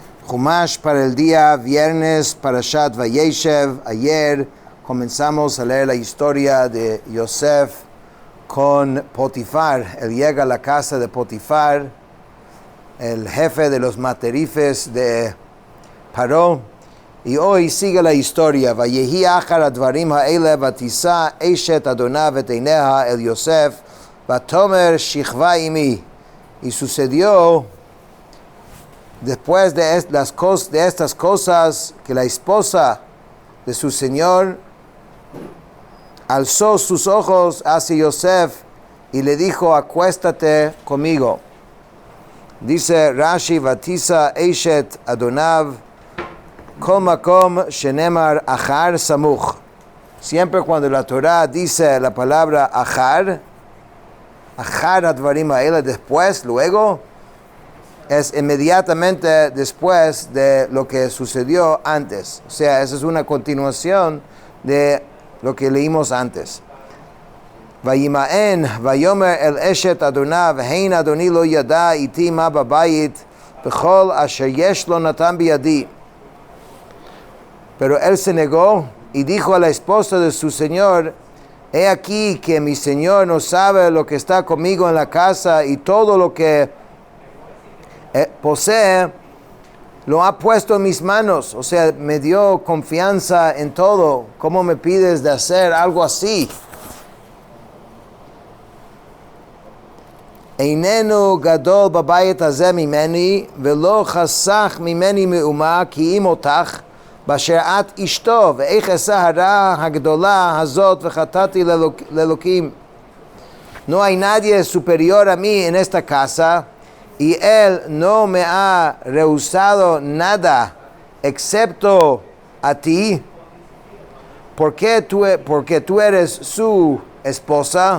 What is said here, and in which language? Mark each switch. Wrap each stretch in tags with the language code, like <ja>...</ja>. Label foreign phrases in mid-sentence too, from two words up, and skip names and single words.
<es>Chumash para el día viernes, Parashat Vayeshev. Ayer comenzamos a leer la historia de Yosef con Potifar. Él llega a la casa de Potifar, el jefe de los materifes de Paró. Y hoy sigue la historia.</es> <he>ויהי אחר הדברים האלה ותשא אשת אדניו את עיניה אל יוסף ותאמר שכבה עמי.</he> <es>Y sucedió después de estas cosas que la esposa de su señor alzó sus ojos hacia Yosef y le dijo: acuéstate conmigo.</es> <he>Dice Rashi: ותשא אשת אדניו כל מקום שנאמר אחר סמוך.</he> <es>Siempre cuando la Torah dice la palabra</es> <he>אחר הדברים האלה,</he> <es>después, luego, es inmediatamente después de lo que sucedió antes. O sea, esa es una continuación de lo que leímos antes.</es> <he>וימאן ויאמר אל אשת אדניו הן אדני לא ידע אתי מה בבית וכל אשר יש לו נתן בידי.</he> <es>Pero él se negó y dijo a la esposa de su señor: he aquí que mi señor no sabe lo que está conmigo en la casa, y todo lo que posee lo ha puesto en mis manos. O sea, me dio confianza en todo. ¿Cómo me pides de hacer algo así?</es> <he>איננו גדול בבית הזה ממני ולא חשך ממני מאומה כי אם אותך באשר את אשתו ואיך אעשה הרעה הגדלה הזאת וחטאתי לאלהים.</he> <es>No hay nadie superior a mí en esta casa, y él no me ha rehusado nada excepto a ti, porque tú eres su esposa.</es>